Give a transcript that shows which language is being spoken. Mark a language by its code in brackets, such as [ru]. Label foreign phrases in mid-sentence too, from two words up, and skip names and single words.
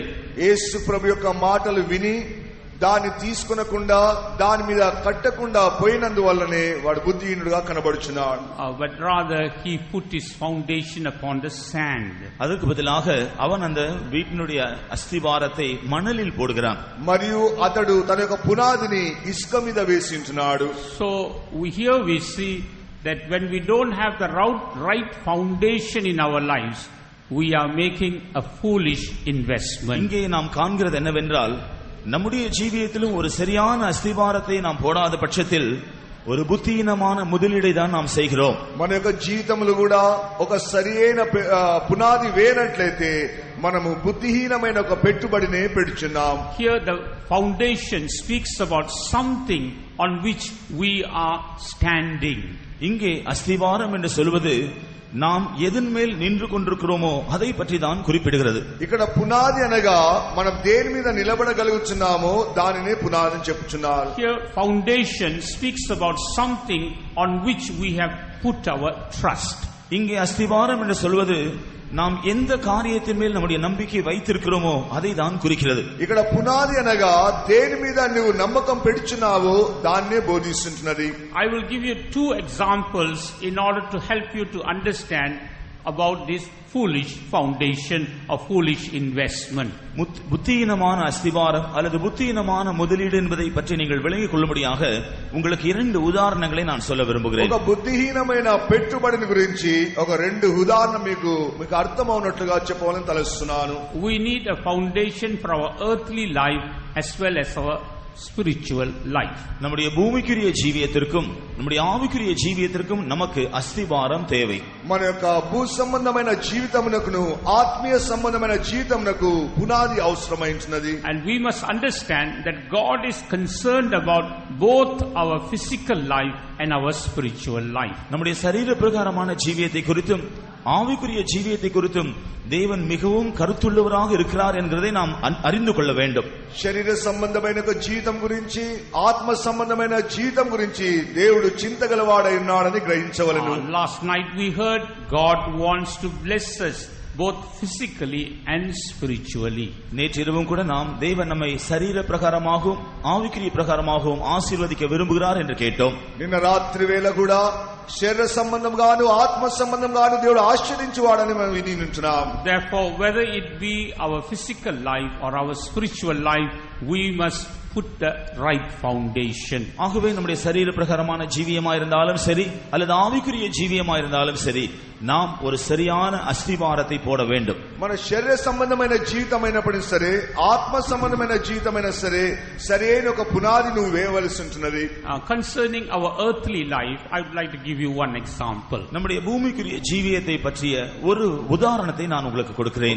[te] యేసు ప్రభు యొక్క మాటలు విని దాన్ని తీసుకొనకుండా దాని మీద కట్టకుండా పోయినందువల్లనే వాడు బుద్ధిహీనుడుగా కనబడుచున్నాడు. [en] But rather he put his foundation upon the sand. [ta] அதுக்கு பதிலாக அவன் அந்த வீட்டினுடைய அஸ்திவாரத்தை மணலில் போடுகிறான். [te] మరియు అతడు తన యొక్క పునాదిని ఇసుక మీద వేసింటున్నాడు. [en] So here we see that when we don't have the right foundation in our lives, we are making a foolish investment. [ta] இங்கே நாம் காண்கிறது என்னவென்றால், நம்முடைய ஜீவியத்திலும் ஒரு சரியான அஸ்திவாரத்தை நாம் போடாத பட்சத்தில் ஒரு புத்தியீனமான முதலீடை தான் நாம் செய்கிறோம். [te] మన యొక్క జీవితంలో కూడా ఒక సరియైన పునాది వేయనట్లయితే మనము బుద్ధిహీనమైన ఒక పెట్టుబడిని పెడుచున్నాం. [en] Here the foundation speaks about something on which we are standing. [ta] இங்கே அஸ்திவாரம் என்று சொல்வது நாம் எதன் மேல் நின்று கொண்டிருக்கிறோமோ அதை பற்றி தான் குறிப்பிடுகிறது. [te] ఇక్కడ పునాది అనగా మనం దేని మీద నిలబడగలుగుతున్నామో దానినే పునాది అని చెప్పుచున్నారు. [en] Here foundation speaks about something on which we have put our trust. [ta] இங்கே அஸ்திவாரம் என்று சொல்வது நாம் எந்த காரியத்தின் மேல் நம்முடைய நம்பிக்கை வைத்திருக்கிறோமோ அதை தான் குறிக்கிறது. [te] ఇక్కడ పునాది అనగా దేని మీద నువ్వు నమ్మకం పెడుచున్నావో దాన్నే బోధిస్తుంటున్నది. [en] I will give you two examples in order to help you to understand about this foolish foundation or foolish investment. [ta] புத்தியீனமான அஸ்திவாரம் அல்லது புத்தியீனமான முதலீடு என்பதை பற்றி நீங்கள் விளங்கிக் கொள்ளும்படியாக உங்களுக்கு இரண்டு உதாரணங்களை நான் சொல்ல விரும்புகிறேன். [te] ఒక బుద్ధిహీనమైన పెట్టుబడిని గురించి ఒక రెండు ఉదాహరణ మీకు అర్థమవునట్లుగా చెప్పాలని తలస్తున్నాను. [en] We need a foundation for our earthly life as well as our spiritual life. [ta] நம்முடைய பூமிக்குரிய ஜீவியத்திற்கும் நம்முடைய ஆவிக்குரிய ஜீவியத்திற்கும் நமக்கு அஸ்திவாரம் தேவை. [te] మన యొక్క భూ సంబంధమైన జీవితమునకును ఆత్మీయ సంబంధమైన జీవితమునకు పునాది అవసరమైనది. [en] And we must understand that God is concerned about both our physical life and our spiritual life. [ta] நம்முடைய சரீர பிரகாரமான ஜீவியத்தை குறித்தும் ஆவிக்குரிய ஜீவியத்தை குறித்தும் தேவன் மிகவும் கருத்துள்ளவராக இருக்கிறார் என்கிறதை நாம் அறிந்து கொள்ள வேண்டும். [te] శరీర సంబంధమైన జీవితం గురించి ఆత్మ సంబంధమైన జీవితం గురించి దేవుడు చింతగలవాడై ఉన్నాడని గ్రహించవలెను. [en] Last night we heard God wants to bless us both physically and spiritually. [ta] நேற்றிரவும் கூட நாம் தேவன் நம்மை சரீர பிரகாரமாகவும் ஆவிக்குரிய பிரகாரமாகவும் ஆசீர்வதிக்க விரும்புகிறார் என்று கேட்டோம். [te] నిన్న రాత్రి వేళ కూడా శరీర సంబంధంగాను ఆత్మ సంబంధంగాను దేవుడు ఆశీర్వదించువాడని మనం విని ఉంటున్నాం. [en] Therefore, whether it be our physical life or our spiritual life, we must put the right foundation. [ta] ஆகவே நம்முடைய சரீர பிரகாரமான ஜீவியமா இருந்தாலும் சரி அல்லது ஆவிக்குரிய ஜீவியமா இருந்தாலும் சரி நாம் ஒரு சரியான அஸ்திவாரத்தை போட வேண்டும். [te] మన శరీర సంబంధమైన జీవితమైనప్పటికీ సరే ఆత్మ సంబంధమైన జీవితమైనా సరే సరైన ఒక పునాది నువ్వు వేయవలసి ఉంటున్నది. [en] Concerning our earthly life, I would like to give you one example. [ta] நம்முடைய பூமிக்குரிய ஜீவியத்தை பற்றிய ஒரு உதாரணத்தை நான் உங்களுக்கு கொடுக்கிறேன்.